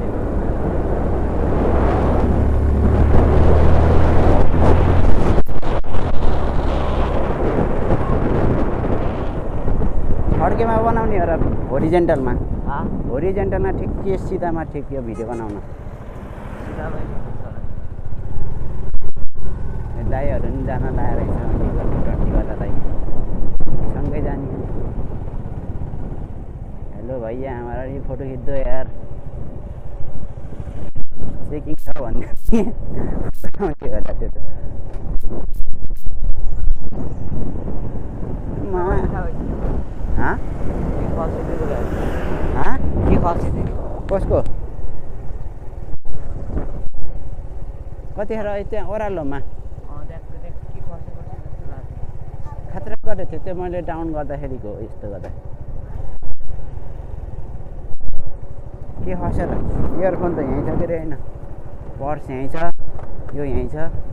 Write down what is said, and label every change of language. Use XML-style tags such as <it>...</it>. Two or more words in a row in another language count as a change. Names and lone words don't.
<ne>फड्केमा बनाउने हो र होरिजेन्टलमा? होरिजेन्टलमा ठिक के सिधामा ठिक यो भिडियो बनाउन। दाइहरू पनि जान लाएर टन्टी गर्दा दाइ सँगै जाने।</ne> <hi>हेलो भैया हमारा ये फोटो खिच दो यार,</hi> <ne>चेकिङ छ भन्ने होला त्यो त। हाँ हाँ कसको कतिखेर त्यहाँ ओह्रालोमा खतरा गरेको थियो त्यो मैले डाउन गर्दाखेरिको यस्तो गर्दा के खसेर इयरफोन त यहीँ छ के अरे होइन पर्स यहीँ छ यो यहीँ छ</ne>